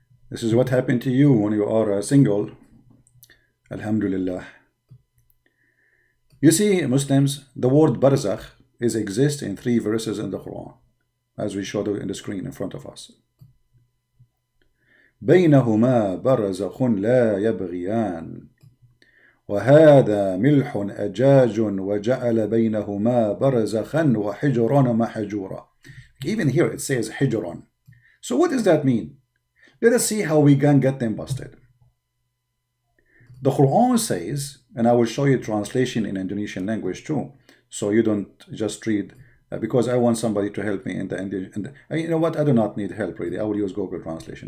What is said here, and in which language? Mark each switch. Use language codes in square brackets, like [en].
[en] This is what happened to you when you are single. Alhamdulillah. You see, Muslims, the word barzakh exists in 3 verses in the Quran, as we showed in the screen in front of us. [ar] بينهما برزخ لا يبغيان وهذا ملح أجاج وجعل بينهما برزخا وحجرا محجورا. [en] Even here it says حجرا. So what does that mean? Let us see how we can get them busted. The Quran says, and I will show you translation in Indonesian language too, so you don't just read, because I want somebody to help me in the you know what, I do not need help really. I will use Google Translation.